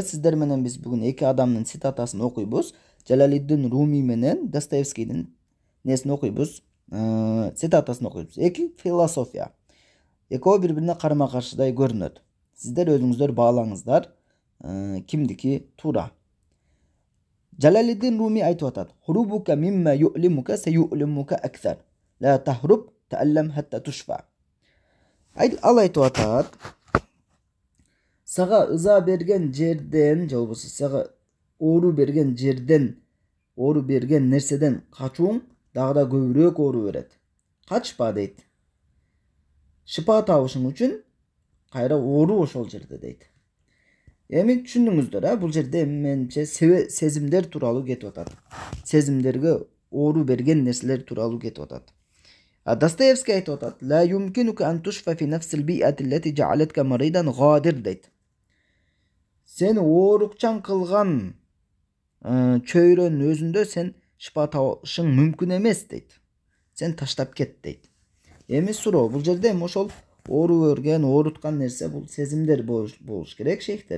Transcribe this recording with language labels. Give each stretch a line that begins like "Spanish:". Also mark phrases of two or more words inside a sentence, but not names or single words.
Kyrgyz: Сиздер менен биз бүгүн эки адамдын цитатасын окуйбуз. Жалалиддин Руми менен Достоевскийдин несин окуйбуз. Цитатасын окуйбуз. Эки философия. Экөө бири-бирине карама-каршыдай көрүнөт. Сиздер өзүңүздөр баалаңыздар. Кимдики туура? Жалалиддин Руми айтып атат.
Arabic: هروبك مما يؤلمك سيؤلمك أكثر لا تهرب تعلم حتى تشفى.
Kyrgyz: Ал айтып атат. Сага ыза берген жерден, же болбосо сага оору берген жерден, оору берген нерседен качууң дагы да көбүрөөк оору берет. Качпа дейт. Шыпа табышың үчүн кайра оору ошол жерде дейт. Эми түшүндүңүздөр, бул жерде менимче сезимдер тууралуу кетип атат. Сезимдерге оору берген нерселер тууралуу кетип атат. Достоевский айтып атат:
Arabic: "لا يمكنك أن تشفى في نفس البيئة التي جعلتك مريضا غادر" дейт.
Kyrgyz: Сени оорукчан кылган чөйрөнүн өзүндө сен шыпа табышың мүмкүн эмес дейт. Сен таштап кет дейт. Эми суроо, бул жерде ошол оору берген, ооруткан нерсе бул сезимдер болуш керек шейхтер.